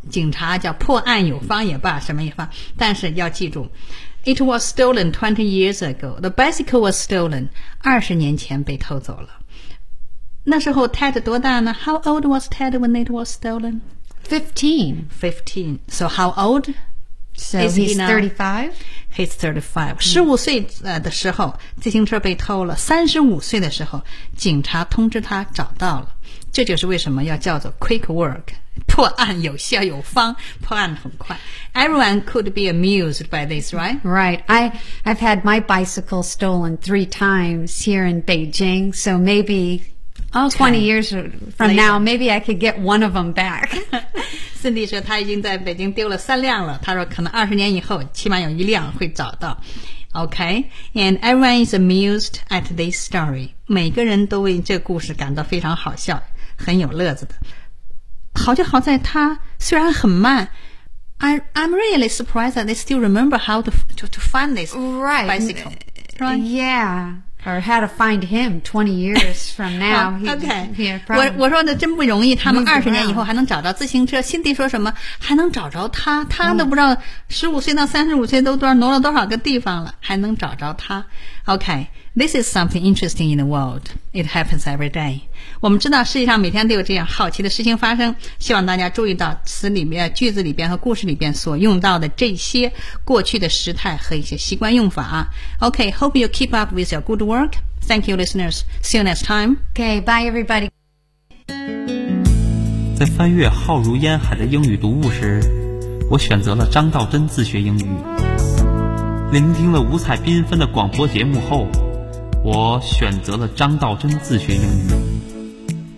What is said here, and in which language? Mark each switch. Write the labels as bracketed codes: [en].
[zh] 警察叫破案有方也罢，什么也罢，但是要记住 ， [en] It was stolen 20 years ago. The bicycle was stolen. [zh] 20年前被偷走了。那时候 Ted 多大呢 ？ [en] How old was Ted when it was stolen？ 15. So how old? So he's 35. [zh] 15岁的时候，自行车被偷了。 35岁的时候，警察通知他找到了。这就是为什么要叫做 quick work， 破案有效有方，破案很快。 [en] Everyone could be amused by this, right? Right. I've had my bicycle stolen 3 times here in Beijing, so maybe. Okay. 20 years from now, maybe I could get one of them back. [zh] Cindy 说他已经在北京丢了3辆了。他说可能20年以后起码有1辆会找到。 [en] Okay, and everyone is amused at this story. [zh] 每个人都为这故事感到非常好笑，很有乐子的。好就好在他虽然很慢。 [en] I'm really surprised that they still remember how to find this right. bicycle. Right. Yeah. Or how to find him 20 years from now. Okay. Yeah, [zh] 我说的真不容易，他们20年以后还能找到自行车。辛迪说什么？还能找着他？他都不知道15岁到35岁都挪了多少个地方了，还能找着他。 [en] Okay, this is something interesting in the world. It happens every day. [zh] 我们知道世界上每天都有这样好奇的事情发生。希望大家注意到词里面、句子里边和故事里边所用到的这些过去的时态和一些习惯用法。 [en] Okay, hope you keep up with your good work. Thank you, listeners. See you next time. Okay, bye, everybody. [zh] 在翻阅浩如烟海的英语读物时，我选择了张道真自学英语。聆听了五彩缤纷的广播节目后，我选择了张道真自学英语。